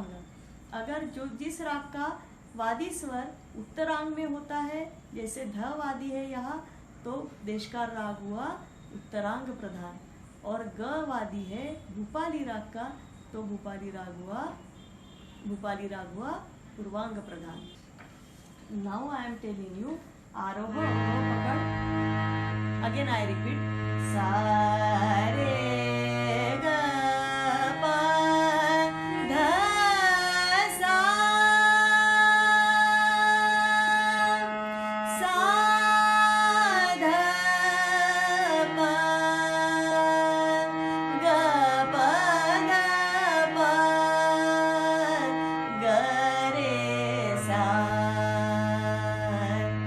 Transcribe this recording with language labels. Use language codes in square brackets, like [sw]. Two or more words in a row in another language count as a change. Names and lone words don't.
[hi] अगर जो जिस राग का वादी स्वर उत्तरांग में होता है, जैसे ध वादी है यहाँ, तो देशकार राग हुआ उत्तरांग प्रधान, और ग वादी है भूपाली राग का, तो भूपाली राग हुआ पूर्वांग प्रधान। [en] Now I am telling you [hi] आरोह अवरोह पकड़। [en] Again I repeat [hi] सा रे ग प ध सा सा ध प ग प ध प ग रे सा